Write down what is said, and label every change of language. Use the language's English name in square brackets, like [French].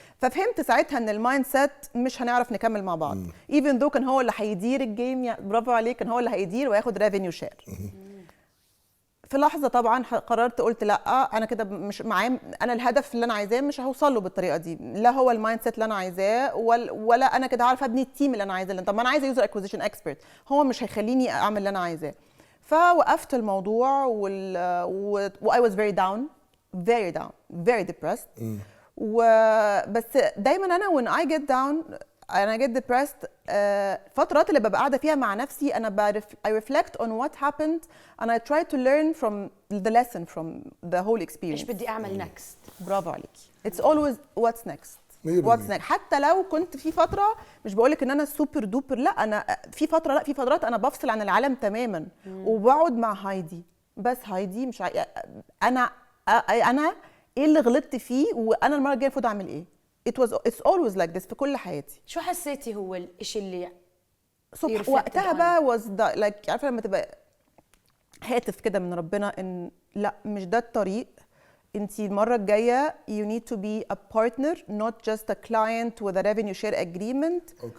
[Arabic] ففهمت ساعتها ان المايند سيت مش هنعرف نكمل مع بعض. [English] even though [Arabic] كان هو اللي هيدير الجيم، برافو عليك، كان هو اللي هيدير وياخد [English] Revenue share. [Arabic] في لحظه طبعا قررت، قلت لا انا كده مش معاه، انا الهدف اللي انا عايزاه مش هوصل له بالطريقه دي، لا هو المايند سيت اللي انا عايزاه ولا انا كده عارفه ابني التيم اللي انا عايزاه. طب ما انا عايزه [English] user acquisition expert, [Arabic] هو مش هيخليني اعمل اللي انا عايزاه. فوقفت الموضوع و [English] I was very down, very depressed. [Arabic] بس دايما انا [English] when I get down and I get depressed، [Arabic] فترات اللي ببقى قاعده فيها مع نفسي انا [English] I reflect on what happened and I try to learn from the lesson from the whole experience. [Arabic] ايش بدي اعمل نكست؟ برافو عليكي. [English] It's always what's next. What's next. [Arabic] حتى لو كنت في فتره، مش بقولك ان انا [English] super duper, [Arabic] لا انا في فترات انا بفصل عن العالم تماما وبقعد مع هايدي. بس هايدي مش انا ايه اللي غلطت فيه، وانا المره الجايه المفروض اعمل ايه. [English] it's always like this [Arabic] في كل حياتي. شو حسيتي هو الشيء اللي وقتها بقى [English] was like، [Arabic] عارفه لما تبقى هاتف كده من ربنا ان لا مش ده الطريق، انتي المره الجايه [English] you need to be a partner not just a client with a revenue share agreement.